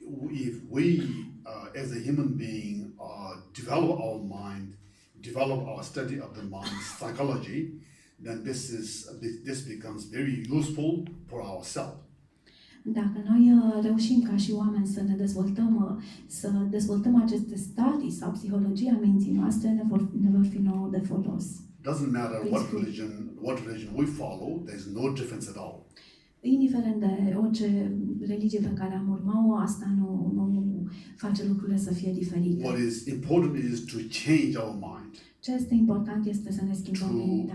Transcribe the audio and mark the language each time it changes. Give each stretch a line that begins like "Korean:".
English: If we, as a human being, develop our mind, develop our study of the mind, psychology, then this becomes very useful for ourselves.
Romanian: Dacă noi reușim ca și oameni să dezvoltăm aceste stadii sau psihologia minții noastre, ne vor fi nouă de folos.
English: Doesn't matter what religion we follow, there's no difference at all.
Romanian: Indiferent de orice religie pe care am urmat-o, asta nu face lucrurile să fie diferite.
English: What is important is to change our mind,
Romanian: Ce este important este să ne schimbăm mintea,